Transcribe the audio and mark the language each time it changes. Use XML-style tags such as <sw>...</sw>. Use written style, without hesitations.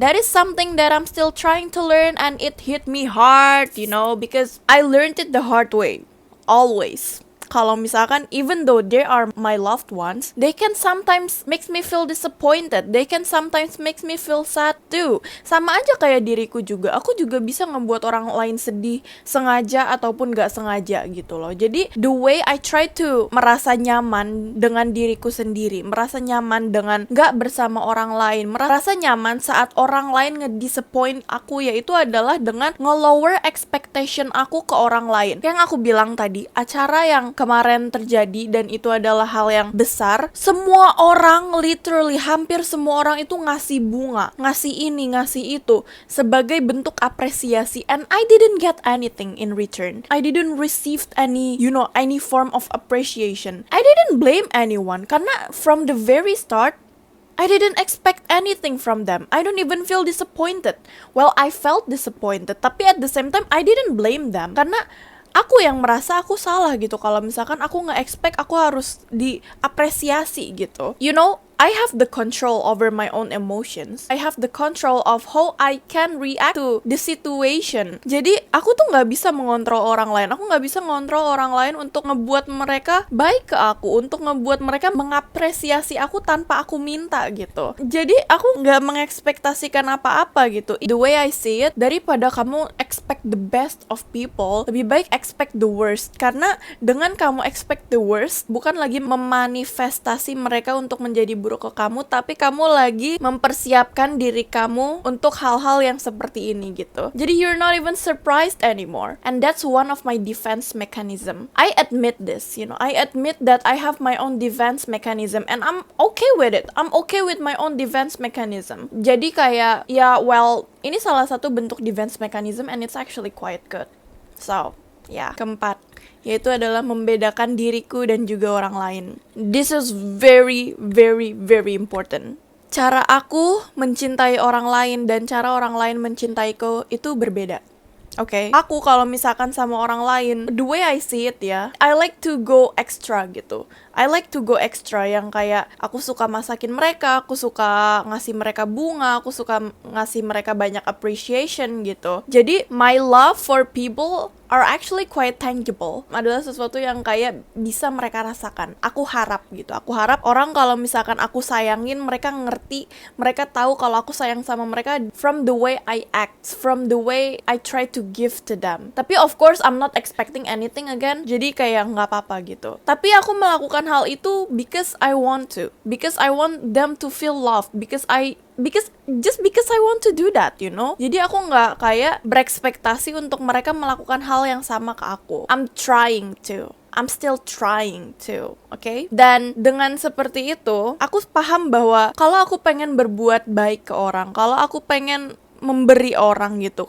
<en>That is something that I'm still trying to learn, and it hit me hard, because I learned it the hard way. Always.</en> <id>Kalau misalkan</id> <en>even though they are my loved ones, they can sometimes makes me feel disappointed. They can sometimes makes me feel sad too.</en> <id>Sama aja kayak diriku juga. Aku juga bisa ngebuat orang lain sedih, sengaja ataupun gak sengaja gitu loh. Jadi</id> <en>the way I try to</en> <id>merasa nyaman dengan diriku sendiri, merasa nyaman dengan gak bersama orang lain, merasa nyaman saat orang lain ngedisappoint aku, yaitu adalah dengan nge-lower expectation aku ke orang lain. Yang aku bilang tadi, acara yang kemarin terjadi dan itu adalah hal yang besar, semua orang, literally hampir semua orang itu ngasih bunga, ngasih ini, ngasih itu sebagai bentuk apresiasi,</id> <en>and I didn't get anything in return. I didn't receive any form of appreciation. I didn't blame anyone karena from the very start I didn't expect anything from them. I don't even feel disappointed. Well, I felt disappointed,</en> <id>tapi</id> <en>at the same time I didn't blame them</en> <id>karena aku yang merasa aku salah gitu kalau misalkan aku nge-expect aku harus diapresiasi gitu.</id> <en>I have the control over my own emotions. I have the control of how I can react to the situation.</en> <id>Jadi aku tuh nggak bisa mengontrol orang lain. Aku nggak bisa mengontrol orang lain untuk ngebuat mereka baik ke aku, untuk ngebuat mereka mengapresiasi aku tanpa aku minta gitu. Jadi aku nggak mengekspektasikan apa-apa gitu.</id> <en>The way I see it,</en> <id>daripada kamu</id> <en>expect the best of people,</en> <id>lebih baik</id> <en>expect the worst.</en> <id>Karena dengan kamu</id> <en>expect the worst,</en> <id>bukan lagi memanifestasi mereka untuk menjadi buruk ke kamu, tapi kamu lagi mempersiapkan diri kamu untuk hal-hal yang seperti ini gitu.</id> <en>Jadi you're not even surprised anymore, and that's one of my defense mechanism. I admit this, I admit that I have my own defense mechanism, and I'm okay with it. I'm okay with my own defense mechanism.</en> <id>Jadi kayak ini salah satu bentuk defense mechanism,</id> <en>and it's actually quite good.</en> <id>So keempat, yaitu adalah membedakan diriku dan juga orang lain.</id> <en>This is very, very, very important.</en> <id>Cara aku mencintai orang lain dan cara orang lain mencintaiku itu berbeda.</id> <en>Okay.</en> <id>Aku kalau misalkan sama orang lain,</id> <en>the way I see it I like to go extra gitu. I like to go extra</en> <id>yang kayak aku suka masakin mereka, aku suka ngasih mereka bunga, aku suka ngasih mereka banyak appreciation gitu.</id> <en>Jadi my love for people are actually quite tangible.</en> <id>Adalah sesuatu yang kayak bisa mereka rasakan. Aku harap gitu. Aku harap orang kalau misalkan aku sayangin, mereka ngerti, mereka tahu kalau aku sayang sama mereka</id> <en>from the way I act, from the way I try to give to them. Tapi of course I'm not expecting anything again.</en> <id>Jadi kayak nggak apa-apa gitu. Tapi aku melakukan hal itu</id> <en>because I want to. Because I want them to feel loved. Because just because I want to do that, you know.</en> <id>Jadi aku nggak kayak berekspektasi untuk mereka melakukan hal yang sama ke aku.</id> <en>I'm still trying to, okay?</en> <id>Dan dengan seperti itu, aku paham bahwa kalau aku pengen berbuat baik ke orang, kalau aku pengen memberi orang gitu.</id>